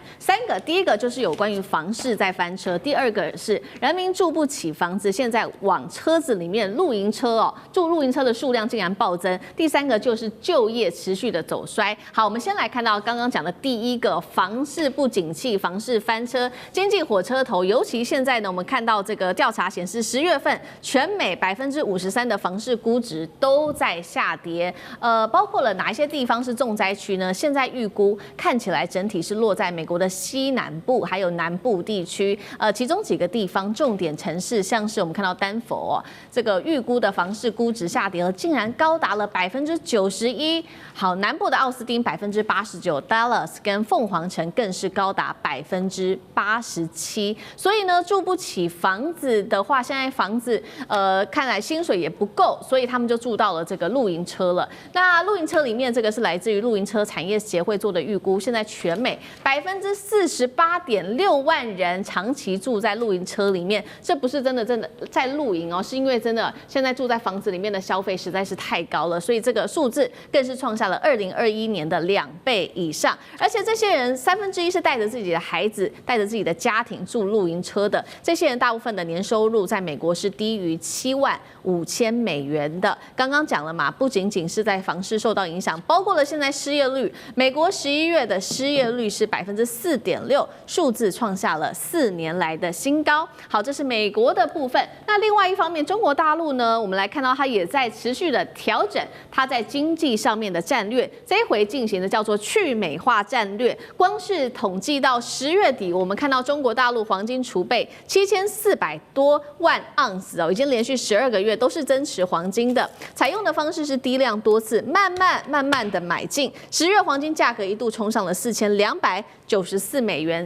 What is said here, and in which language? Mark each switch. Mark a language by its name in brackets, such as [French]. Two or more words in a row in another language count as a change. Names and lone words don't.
[Chinese] 第一個就是有關於房市在翻車，第2個是人民住不起房子，現在往車子裡面露營車哦，住露營車的數量竟然暴增。第3個就是就業持續的走衰。好，我們先來看到剛剛講的第一個，房市不景氣，房市翻車，經濟火車頭。尤其現在呢，我們看到這個調查顯示，10月份全美53%的房市估值都在下跌。包括了哪一些地方是重災區呢？現在預估看起來整體是落在美國的西南部還有南部地區。其中幾個地方重點城市，像是我們看到丹佛這個預估的房市估值下跌了，竟然高達了91%。好，南部的奧斯汀89%，Dallas 跟鳳凰城更是高達87%。所以呢，住不起房子的話，現在房子看来薪水也不夠，所以他们就住到了这個露營車了。那露營車裡面，這個是來自於露營車產業協會做的預估，現在全美48.6萬人長期住在露營車裡面，這不是真的在露營哦，是因為真的現在住在房子裡面的消費實在是太高了，所以這個數字更是創下了2021年的2倍以上。而且這些人1/3是帶着自己的孩子、帶着自己的家庭住露營車的，這些人大部分的年收入在美國是低於75000美元的。剛剛講了嘛，不僅僅是在房市受到影響，包括了現在失業率，美國11月的失業率是4.6%，數字創下了4年來的新高。好，這是美國的部分。那另外一方面，中國大陸呢，我們來看到它也在持續的調整它在經濟上面的戰略，這一回進行的叫做去美化戰略。光是統計到10月底，我們看到中國大陸黃金儲備7400多萬盎司哦，已經連續12個月都是增持黃金的。採用的方式是低量多次，慢慢的買進。10月黃金價格一度衝上了4294美元。